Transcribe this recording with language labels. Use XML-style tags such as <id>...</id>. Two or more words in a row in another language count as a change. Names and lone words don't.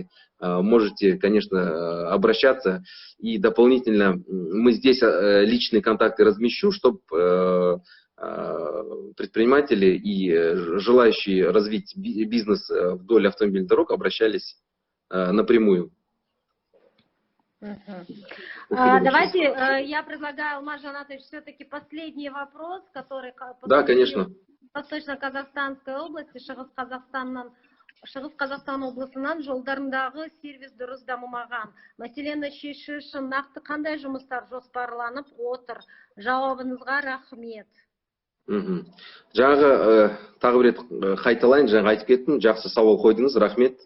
<ru>Можете, конечно, обращаться. И дополнительно мы здесь личные контакты размещу, чтобы предприниматели и желающие развить бизнес вдоль автомобильных дорог обращались напрямую. Давайте, я предлагаю, Алмаз Жанатович, все-таки последний вопрос, который да, конечно. В Восточно-Казахстанской области,</ru> <kk>Шығыс Қазақстан облысынан жолдарындағы сервис дұрыс дамымаған. Мәселені шешу үшін нақты қандай жұмыстар жоспарланып отыр? Жауабыңызға рахмет. Жаңағы тағы бір рет қайталайын, жаңа айтып кеттім, жақсы сауал қойдыңыз, рахмет.</kk>